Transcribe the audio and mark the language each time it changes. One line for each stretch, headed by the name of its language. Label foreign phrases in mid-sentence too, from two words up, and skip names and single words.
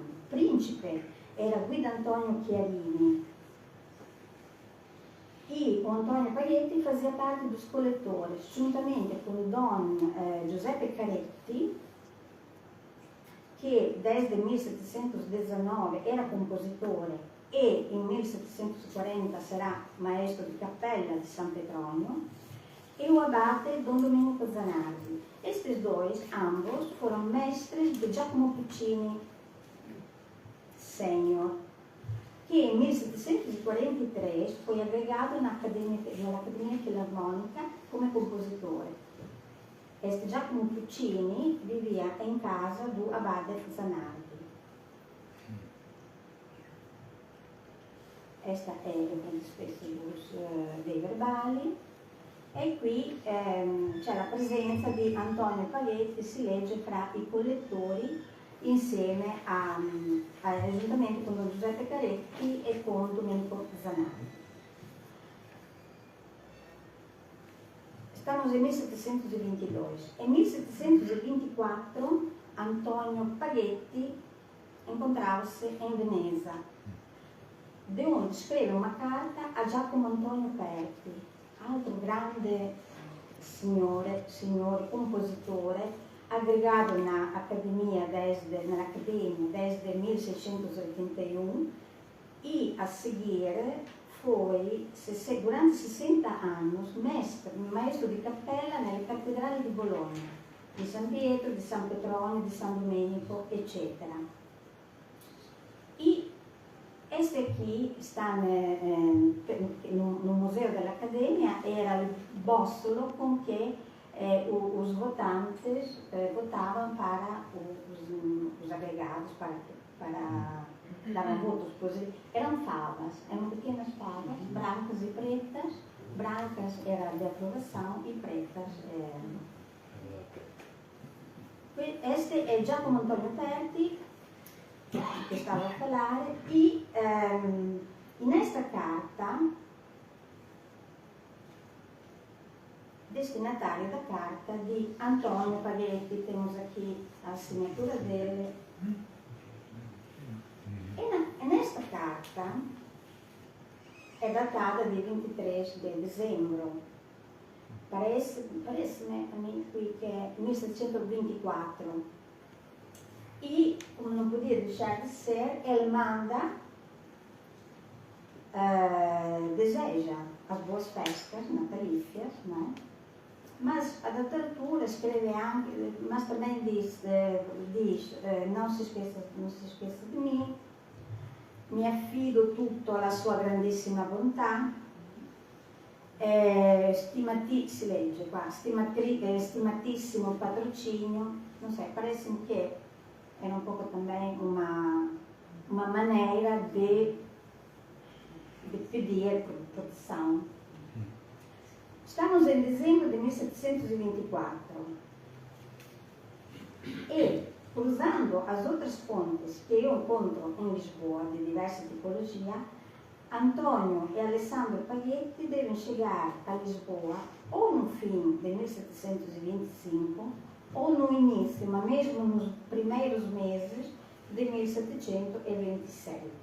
Portuguese: Príncipe era Guido Antonio Chiarini e o Antonio Paghetti fazia parte dos coletores, juntamente com Don Giuseppe Caretti, que desde 1719 era
Italian: compositore e in 1740 sarà maestro di cappella di San Petronio,
Portuguese: e o abate Don Domenico Zanardi. Estes dois, ambos, foram mestres de Giacomo Puccini Senior, que em 1743 foi agregado na Academia Filarmônica como compositore. Este Giacomo Puccini vivia em casa do abate Zanardi.
Italian: Esta è il spesso dei verbali. E qui c'è la presenza di Antonio Paghetti, si legge fra i collettori insieme juntamente con Don Giuseppe Caretti e con Domenico Zanardi.
Portuguese: Estamos em 1722. Em 1724 Antonio Paghetti encontrava-se em Veneza, de onde
Italian: scrive una carta a Giacomo Antonio Perti, altro grande signore compositore, aggregato nell'Accademia desde 1681 e a seguire foi, durante 60 anni, maestro di cappella nelle cattedrali di Bologna, di San Pietro, di San Petronio, di San Domenico, eccetera.
Portuguese: Este aqui está no Museu dell'Accademia, era o bóssolo com que os votantes votavam para os agregados, para davam votos. Pois eram favas, eram pequenas favas, brancas e pretas. Brancas era de aprovação e pretas.
Italian: Este è Giacomo Antonio Perti, che stavo a parlare, e in questa carta, destinatario da carta di Antonio Paghetti,
Portuguese: temos aqui a assinatura dele. E nesta carta
Italian: è datata di 23 di
Portuguese: dezembro. Parece-me a mim
Italian: qui che è
Portuguese: 1724. E, como não podia deixar de ser, ele manda, deseja as boas festas natalícias, não é? Mas a data altura escreve anche, mas também diz não se esqueça de mim,
Italian: mi affido tutto alla sua grandissima bontà, si legge qua, stimatissimo patrocinio, non so, parece-me che era un po'
Portuguese: também uma maneira de pedir proteção. Estamos em dezembro de 1724 e, cruzando as outras fontes que eu encontro em Lisboa de diversa tipologia, Antonio e Alessandro Paghetti devem chegar a Lisboa ou no fim de 1725 ou no início, mas mesmo nos primeiros meses de 1726.